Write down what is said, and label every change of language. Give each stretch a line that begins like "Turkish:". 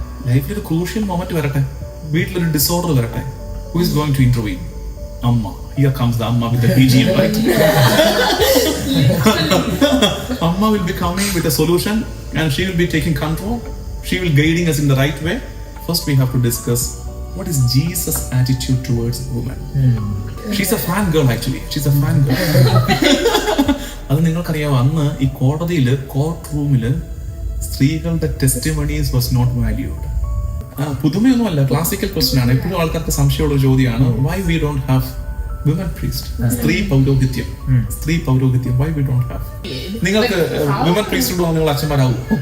Malayalam: ലൈഫിൽ ഒരു crucial moment വരട്ടെ, വീട്ടിലൊരു ഡിസോർഡർ വരട്ടെ,
English: who is going to intervene? Amma. Here comes the Amma with the BGM, right? Amma will be coming with a solution and she will be taking control. She will guiding us in the right way. First we have to discuss what is Jesus' attitude towards women. She's a fan girl actually. She's a fan girl.
Malayalam: അത് നിങ്ങൾക്കറിയാമോ, അന്ന് ഈ കോടതിയില്, court റൂമില് സ്ത്രീകളുടെ testimonies
English: Was not valued.
Malayalam: പുതുമയൊന്നുമല്ല, classical question ആണ്. എപ്പോഴും ആൾക്കാർക്ക് സംശയമുള്ള ചോദ്യമാണ്,
English: Why we don't have women priest?
Malayalam: സ്ത്രീ പൗരോഹിത്യം,
English: Why we don't have?
Malayalam: നിങ്ങൾക്ക് വിമൻ പ്രീസ്റ്റ് നിങ്ങൾ അച്ഛന്മാരാവും.